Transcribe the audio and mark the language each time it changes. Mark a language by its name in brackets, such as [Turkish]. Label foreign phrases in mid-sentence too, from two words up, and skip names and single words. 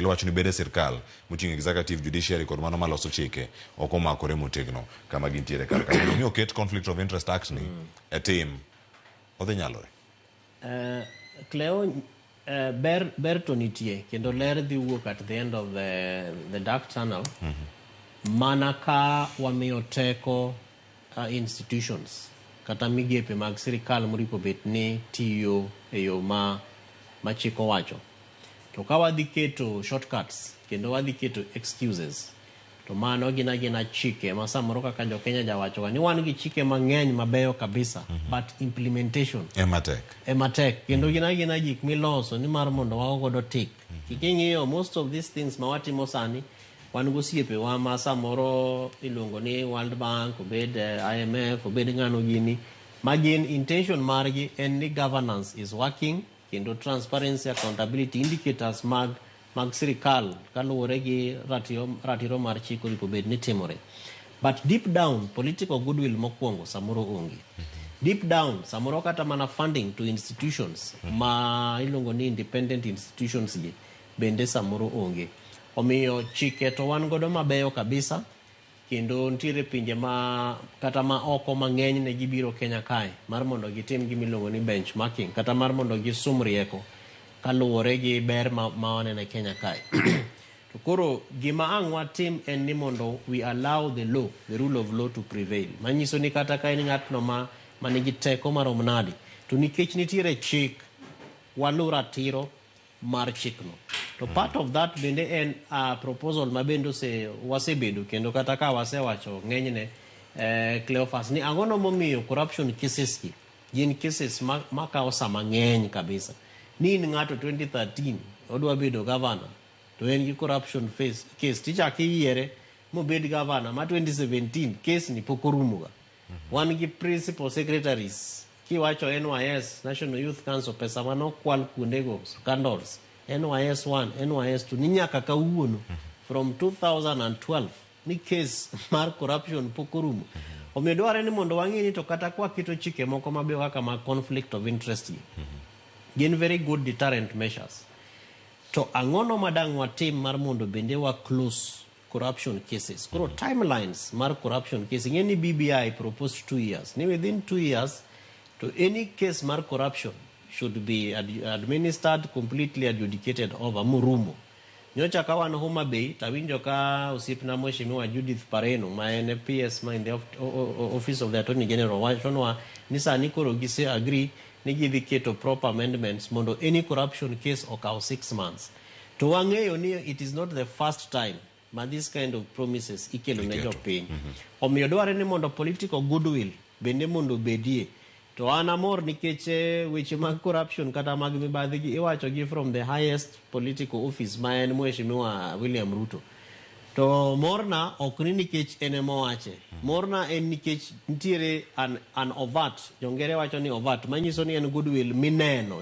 [Luo (Kenya and Tanzania)] Iwacho ni bede sirkal moting'o executive, judiciary kod mano maloso chike ok omakore motegno kama gintiere kar ka. Mi oket [English] conflict of interest act [Luo (Kenya and Tanzania)] ni e tim odhi nyalore. Cleo, ber to nitie kendo ler dhi wuok [English] at the end of the dark tunnel [Luo (Kenya and Tanzania)] mana ka wamiyo teko institutions kata migepe mag sirikal moripo bet ni tiyo e yo ma chik owacho. To ka wadhi keto shortcuts kendo wadhi keto excuses, to mano gina chike ma samoro kaka jo Kenya jawacho ni wan gi chike mang'eny mabeyo kabisa [English] but implementation [Luo (Kenya and Tanzania)] ematek kendo gina gik miloso ni mar mondo wagodo tik. Kiking'iyo [English] most of these things [Luo (Kenya and Tanzania)] ma watimo sani wan gosiepe wa ma samoro iluongo ni World Bank obed IMF obed ng'ano gini ma gin intention margi en ni [English] governance is working [Luo (Kenya and Tanzania)] kendo [English] transparency accountability indicators [Luo (Kenya and Tanzania)] mag sirikal kaluwore gi ratiro mar chik oripo bed ni timore. [English] But deep down political goodwill [Luo (Kenya and Tanzania)] mokwongo samoro onge. [English] Deep down [Luo (Kenya and Tanzania)] samoro kata mana [English] funding to institutions [Luo (Kenya and Tanzania)] ma iluongo ni [English] independent institutions [Luo (Kenya and Tanzania)] gi bende samoro onge. Omiyo chike to wan godo mabeyo kabisa kendo ntiere pinje ma kata ma oko mang'eny ne gibiro Kenya kae mar mondo gitim gimiluongo ni benchmarking kata mar mondo gisum rieko kaluwore gi ber ma waneno Kenya kae. To koro gima ang' watim en ni mondo [English] we allow the rule of law to prevail. [Luo (Kenya and Tanzania)] Manyiso ni kata ka en ng'atno ma nigi teko marom nadi to nikech nitiere chik walu ratiro mar chikno. To [English] part of that [Luo (Kenya and Tanzania)] bende en proposal ma bende wasebedo kendo kata ka wasewacho ng'enyne Cleophas ni ang'ono momiyo [English] corruption cases [Luo (Kenya and Tanzania)] ki gin cases ma kawo sama ng'eny kabisa. Ni in ng'ato 2013 odwa bedo governor to en gi [English] corruption case [Luo (Kenya and Tanzania)] tichaki yiere mobed governor ma 2017 case ni pok orumoga. Wan gi [English] principal secretaries [Luo (Kenya and Tanzania)] kiwacho NYS National Youth Council pesa manokwal kuondego scandals NYS 1 NYS 2 ni nyaka kawuono from 2012 ni case mar corruption pok orumo. Omiyo dware ni mondo wang'e ni to kata kwa keto chike moko mabeyo kaka ma [English] conflict of interest [Luo (Kenya and Tanzania)] gin [English] very good deterrent measures. [Luo (Kenya and Tanzania)] To ang'ono madang' watim mar mondo bende wa [English] close corruption cases. [Luo (Kenya and Tanzania)] Koro timelines mar [English] corruption case [Luo (Kenya and Tanzania)] ng'eni BBI [English] proposed 2 years. Ni within 2 years to any case mar corruption should be administered completely adjudicated over murumo. [Luo (Kenya and Tanzania)] Nyocha ka wan Homa Bay tawinjo ka osiepna mheshimiwa Judith Pareno ma en PS ma [English] in the office of the Attorney General [Luo (Kenya and Tanzania)] wachonwa ni sani koro gise agree ni gidhi keto [English] proper amendments [Luo (Kenya and Tanzania)] mondo [English] any corruption case [Luo (Kenya and Tanzania)] okaw [English] 6 months. [Luo (Kenya and Tanzania)] To wang'eyo ni [English] it is not the first time ma this kind of promises [Luo (Kenya and Tanzania)] ikelo ne jopiny. Omiyo dware ni mondo [English] political goodwill [Luo (Kenya and Tanzania)] bende mondo bedie. To an amor nikech weche mag corruption kata mag mibadhi gi iwacho gi [English] from the highest political office [Luo (Kenya and Tanzania)] ma en mheshimiwa William Ruto. To morna ok ni nikech en mowache. Morna en nikech ntiere [English] an overt, [Luo (Kenya and Tanzania)] jongere wacho ni overt, manyiso ni en goodwill mineno.